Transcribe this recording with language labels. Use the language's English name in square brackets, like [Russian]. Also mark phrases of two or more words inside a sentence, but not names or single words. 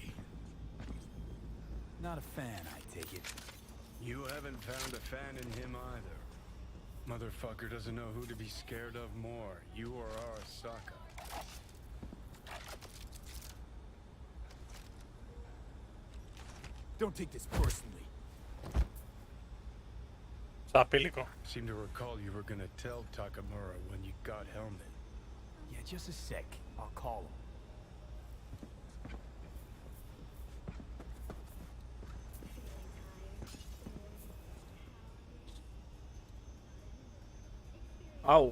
[English] Not a fan, I take it. You haven't found a fan in him either. Motherfucker doesn't know who to be scared of more, you or Arasaka. Don't take this personally. Στα απειλικό. Seem to recall you were gonna tell Takamura when you got Helmet. Yeah, just a sec. I'll call him. Αου.